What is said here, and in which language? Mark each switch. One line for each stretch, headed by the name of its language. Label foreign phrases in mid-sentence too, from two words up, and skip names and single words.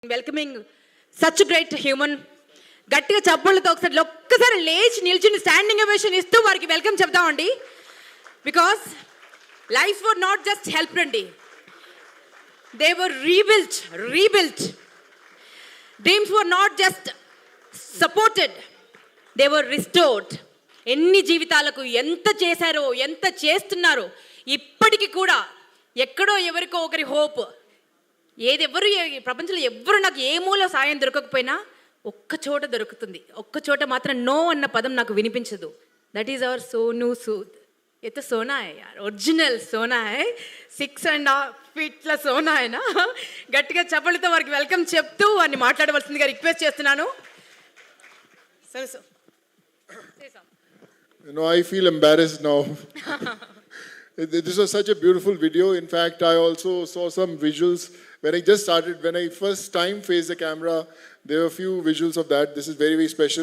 English: welcoming such great human.
Telugu: గట్టిగా చప్పళ్ళతో ఒక్కసారి లేచి నిల్చుని
English: standing ovation
Telugu: ఇస్తూ వారికి వెల్కమ్ చెప్తామండి.
English: because life were not just help అండి, they were rebuilt. dreams were not just supported, they were restored.
Telugu: ఎన్ని జీవితాలకు ఎంత చేశారో, ఎంత చేస్తున్నారో, ఇప్పటికీ కూడా ఎక్కడో ఎవరికో ఒకరి హోప్. ఎవరు ప్రపంచంలో ఎవరు నాకు ఏ మూల సాయం దొరకకపోయినా ఒక్క చోట దొరుకుతుంది. ఒక్క చోట మాత్రం నో అన్న పదం నాకు వినిపించదు.
English: that is our Sonu Sood.
Hindi: ये तो सोना है यार, ओरिजिनल सोना है.
Telugu: 6.5 feet సోనా అయినా గట్టిగా చప్పలతో వారికి వెల్కమ్ చెప్తూ వారిని మాట్లాడవలసిందిగా రిక్వెస్ట్ చేస్తున్నాను.
English: I feel embarrassed now. This was such a beautiful video. In fact, I also saw some visuals when I just started. When I first time faced the camera, there were a few visuals of that. This is very, very special.